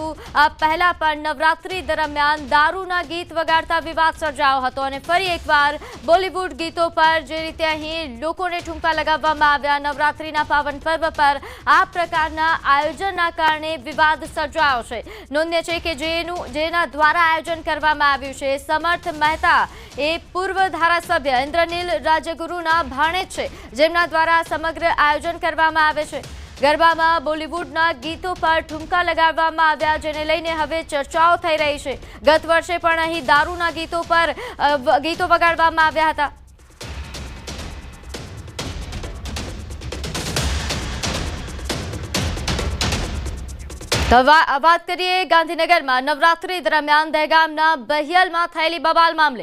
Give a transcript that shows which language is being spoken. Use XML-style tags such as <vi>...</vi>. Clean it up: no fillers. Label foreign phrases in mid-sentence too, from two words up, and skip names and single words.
<gu>આ પહેલા પણ નવરાત્રી દરમિયાન દારૂના ગીત વગાડતા વિવાદ સર્જાયો હતો અને ફરી એકવાર બોલિવૂડ ગીતો પર જે રીતે અહીં લોકોને ઠુમકા લગાવવામાં આવ્યા નવરાત્રીના પાવન પર્વ પર આ પ્રકારના આયોજનના કારણે વિવાદ સર્જાયો છે। નોંધનીય છે કે જેના દ્વારા આયોજન કરવામાં આવ્યું છે સમર્થ મહેતા એ પૂર્વ ધારાસભ્ય ઇન્દ્રનીલ રાજગુરુના ભાણેજ છે જેમના દ્વારા સમગ્ર આયોજન કરવામાં આવે છે। ગરબામાં બોલિવૂડના ગીતો પર ઠુમકા લગાવવામાં આવ્યા, જેને લઈને હવે ચર્ચાઓ થઈ રહી છે. ગત વર્ષે પણ અહીં દારૂના ગીતો પર ગીતો વગાડવામાં આવ્યા હતા. તો વાત કરીએ ગાંધીનગરમાં નવરાત્રી દરમિયાન દહેગામના બહિયલમાં થયેલી બબાલ મામલે.</gu>